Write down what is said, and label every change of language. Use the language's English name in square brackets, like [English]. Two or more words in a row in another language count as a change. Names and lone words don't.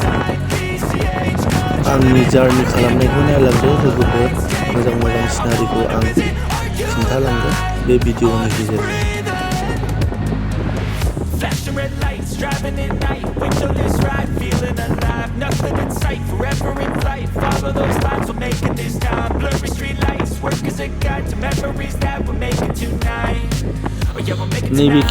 [Bodo] आंनि जार्नि खालामनायखौ नायलांदो लोगोफोर, मोजां मोजां सिनारिखौ आं खिन्थालांगोन बे भिडिअनि गेजेरजों। [English] Flashing red lights, driving at night, windowless ride, feeling alive, nothing in sight, forever in flight, follow those lines, we'll make it this time, blurry street lights, work as a guide to memories that we're making tonight, oh yeah, we'll make it [Bodo] नैबे [English] tonight.